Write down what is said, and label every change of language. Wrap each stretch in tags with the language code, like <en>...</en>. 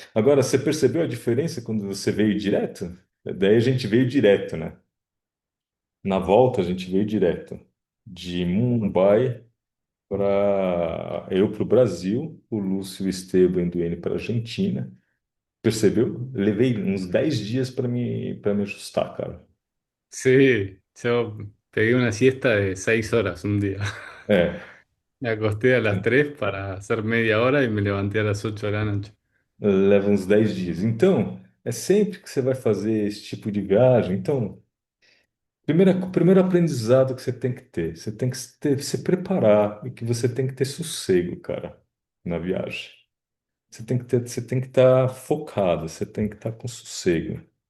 <pt>Agora, você percebeu a diferença quando você veio direto? Daí a gente veio direto, né? Na volta a gente veio direto de Mumbai para eu para o Brasil, o Lúcio e o Esteban indo ele para a Argentina. Percebeu? Levei uns 10 dias para me ajustar, cara.</pt> <es>Sí, yo pegué una siesta de 6 horas un día.</es> <pt>É,</pt> <es>Me acosté a las 3 para hacer media hora y me levanté a las 8 de la noche.</es> <pt>leva uns 10 dias. Então, é sempre que você vai fazer esse tipo de viagem. Então, o primeiro aprendizado que você tem que ter, você tem que se preparar e que você tem que ter sossego, cara, na viagem. Você tem que estar focado, você tem que estar com sossego.</pt>